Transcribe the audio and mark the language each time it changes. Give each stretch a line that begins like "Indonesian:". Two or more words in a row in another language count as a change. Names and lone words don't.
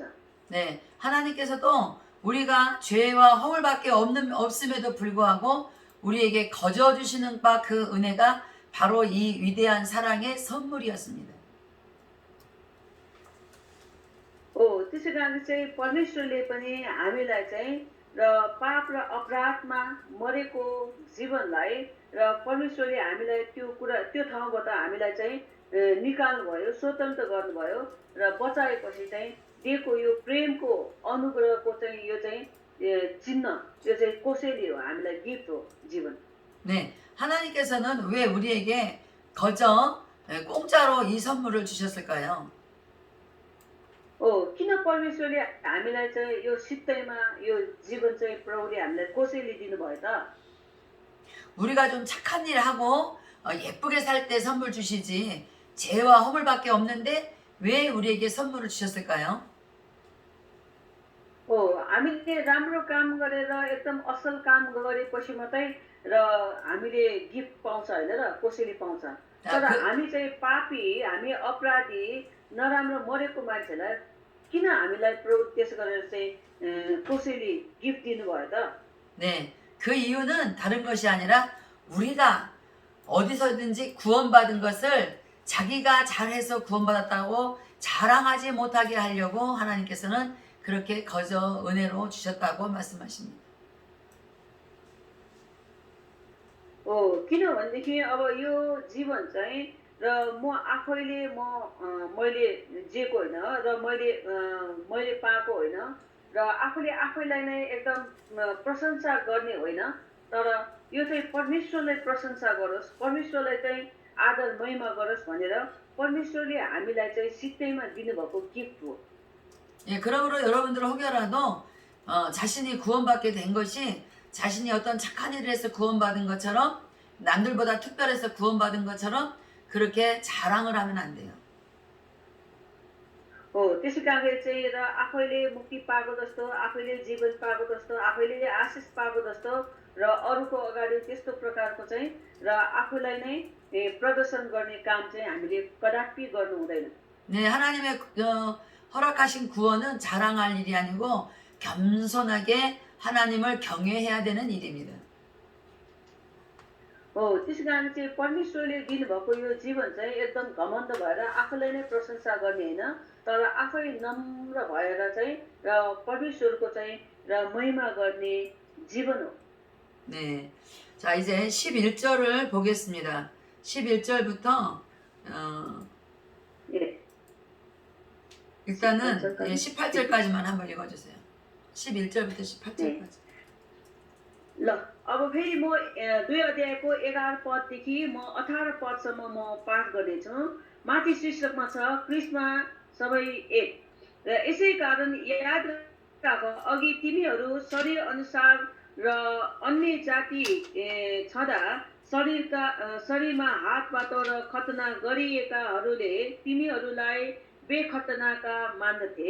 Korean: 네, 하나님께서도 우리가 죄와 허물밖에 없음에도 불구하고 우리에게 거저 주시는 바 그 은혜가 바로 이 위대한 사랑의 선물이었습니다.
Nepali: हो त्यसै कारण चाहिँ परमेश्वरले पनि हामीलाई चाहिँ र पाप र अपराधमा मरेको जीवनलाई र परमेश्वरले हामीलाई त्यो ठाउँबाट हामीलाई चाहिँ निकाल्नुभयो, स्वतन्त्र गर्नुभयो र बचाएपछि चाहिँ दिएको यो प्रेमको अनुग्रहको चाहिँ यो चाहिँ चिन्ह यो चाहिँ कसैले हो, हामीलाई गिफ्ट हो जीवन।
Korean: 네, 하나님께서는 왜 우리에게 거저 공짜로 이 선물을 주셨을까요?
Nepali: हो किन परमेश्वरले हामीलाई चाहिँ यो सित्तैमा यो जीवन चाहिँ प्रभुले हामीलाई कसैले दिनुभयो त?
Korean: 우리가 좀 착한 일 하고 예쁘게 살 때 선물 주시지 죄와 허물밖에 없는데 왜 우리에게 선물을 주셨을까요?
Nepali: हो हामीले राम्रो काम गरेर एकदम असल काम गरेपछि मात्रै र हामीले गिफ्ट पाउँछ होइन र कसैले पाउँछ, तर हामी चाहिँ पापी, हामी अपराधी, नराम्रो मरेको मान्छेलाई किन हामीलाई प्रभु त्यसो गरेर चाहिँ कसैले गिफ्ट दिनुभयो त?
Korean: 네, 그 이유는 다른 것이 아니라 우리가 어디서든지 구원받은 것을 자기가 잘해서 구원받았다고 자랑하지 못하게 하려고 하나님께서는 그렇게 거저 은혜로 주셨다고 말씀하십니다.
Nepali: हो किनभनेदेखि अब यो जीवन चाहिँ र म आफैले मैले जेको होइन र मैले पाएको होइन र आफूले आफैलाई नै एकदम प्रशंसा गर्ने होइन, तर यो चाहिँ परमेश्वरलाई प्रशंसा गरोस्, परमेश्वरलाई चाहिँ आदर महिमा गरोस् भनेर परमेश्वरले हामीलाई चाहिँ सित्तैमा दिनुभएको गिफ्ट हो।
Korean: 예, 그러므로 여러분들 혹여라도 자신이 구원받게 된 것이 자신이 어떤 착한 일을 해서 구원받은 것처럼 남들보다 특별해서 구원받은 것처럼 그렇게 자랑을 하면 안 돼요.
Nepali: हो त्यसै कारणले चाहिँ र आफैले मुक्ति पाएको जस्तो, आफैले जीवन पाएको जस्तो, आफैले आशिष पाएको जस्तो र अरूको अगाडि त्यस्तो प्रकारको चाहिँ र आफूलाई नै प्रदर्शन गर्ने काम चाहिँ हामीले कदापि गर्नु हुँदैन।
Korean: 네, 하나님의 허락하신 구원은 자랑할 일이 아니고 겸손하게 하나님을 경외해야 되는 일입니다.
Nepali: हो त्यसै कारण चाहिँ परमेश्वरले दिनुभएको यो जीवन चाहिँ एकदम घमण्ड भएर आफूलाई नै प्रशंसा गर्ने होइन, तर आफै नम्र भएर चाहिँ र परमेश्वरको चाहिँ र महिमा गर्ने जीवन हो।
Korean: 네, 자 이제 11절을 보겠습니다. 11절부터 예. 일단은 18절까지? 18절까지만 한번 읽어주세요. 11절부터 18절까지.
Nepali: ल अब फेरि म 2 अध्यायको 11 पददेखि म 18 पदसम्म म पाठ गर्नेछु। माथि शीर्षकमा छ क्रिस्मा सबै एक। र यसै कारण याद राख, अघि तिमीहरू शरीर अनुसार र अन्य जाति छँदा शरीरमा हातबाट र खतना गरिएकाहरूले तिमीहरूलाई बेखतनाका मान्दथे।